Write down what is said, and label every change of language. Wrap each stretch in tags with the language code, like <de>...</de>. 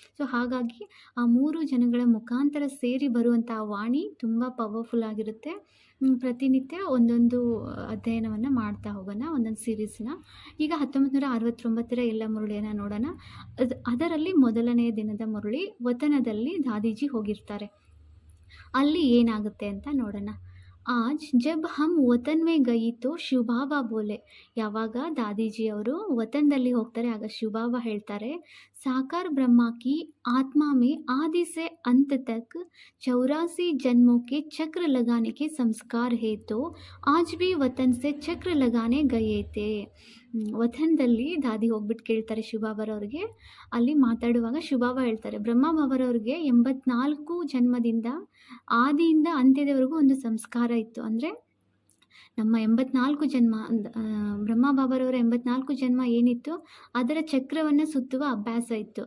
<kn>So ಹಾಗಾಗಿ ಆ 3 ಜನಗಳ ಮುಖಾಂತರ ಸೇರಿ ಬರುವಂಥ ವಾಣಿ ತುಂಬ ಪವರ್ಫುಲ್ ಆಗಿರುತ್ತೆ. ಪ್ರತಿನಿತ್ಯ ಒಂದೊಂದು ಅಧ್ಯಯನವನ್ನು ಮಾಡ್ತಾ ಹೋಗೋಣ, ಒಂದೊಂದು ಸೀರೀಸ್ನ. ಈಗ 1969ರ ಎಲ್ಲ ಮುರಳಿಯನ್ನು ನೋಡೋಣ. ಅದರಲ್ಲಿ ಮೊದಲನೆಯ ದಿನದ ಮುರಳಿ ವತನದಲ್ಲಿ ದಾದೀಜಿ ಹೋಗಿರ್ತಾರೆ. ಅಲ್ಲಿ ಏನಾಗುತ್ತೆ ಅಂತ ನೋಡೋಣ.</kn> <hi>आज जब हम वतन में गई तो ಶಿವಬಾಬಾ ಬೋಲೆ.</hi> <kn>ಯಾವಾಗ ದಾದೀಜಿಯವರು ವತನದಲ್ಲಿ ಹೋಗ್ತಾರೆ ಆಗ ಶಿವಬಾಬಾ ಹೇಳ್ತಾರೆ,</kn> <hi>साकार ब्रह्मा की आत्मा में आदि से अंत तक 84 जन्मों के चक्र लगाने के संस्कार है, तो आज भी वतन से चक्र लगाने गए थे.</hi> <kn>ವತನದಲ್ಲಿ ದಾದಿ ಹೋಗ್ಬಿಟ್ಟು ಕೇಳ್ತಾರೆ ಶಿವಬಾಬರವ್ರಿಗೆ. ಅಲ್ಲಿ ಮಾತಾಡುವಾಗ ಶಿವಬಾಬಾ ಹೇಳ್ತಾರೆ, ಬ್ರಹ್ಮಬಾಬರವ್ರಿಗೆ 84 ಜನ್ಮದಿಂದ ಆದಿಯಿಂದ ಅಂತ್ಯದವರೆಗೂ ಒಂದು ಸಂಸ್ಕಾರ ಇತ್ತು. ಅಂದರೆ ನಮ್ಮ 84 ಜನ್ಮ, ಬ್ರಹ್ಮಬಾಬರವರ 84 ಜನ್ಮ ಏನಿತ್ತು ಅದರ ಚಕ್ರವನ್ನು ಸುತ್ತುವ ಅಭ್ಯಾಸ ಇತ್ತು.</kn>